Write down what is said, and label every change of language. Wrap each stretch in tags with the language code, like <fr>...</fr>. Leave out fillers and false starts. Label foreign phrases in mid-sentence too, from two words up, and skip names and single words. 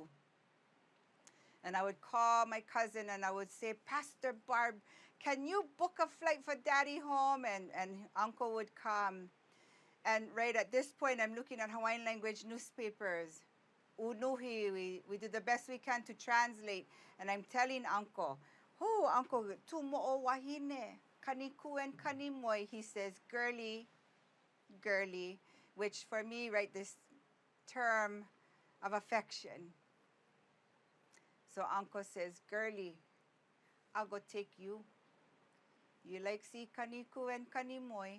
<en>And I would call my cousin and I would say, Pastor Barb, can you book a flight for Daddy home? And Uncle would come. And right at this point, I'm looking at Hawaiian language newspapers. Unuhi, we do the best we can to translate. And I'm telling Uncle, Uncle, tu</en> <haw>mo'o wahine,</haw> <en>kaniku and kanimoy. He says, girly, which for me, right, this term of affection. So Uncle says, girly, I'll go take you. You like see kaniku and kanimoy?</en>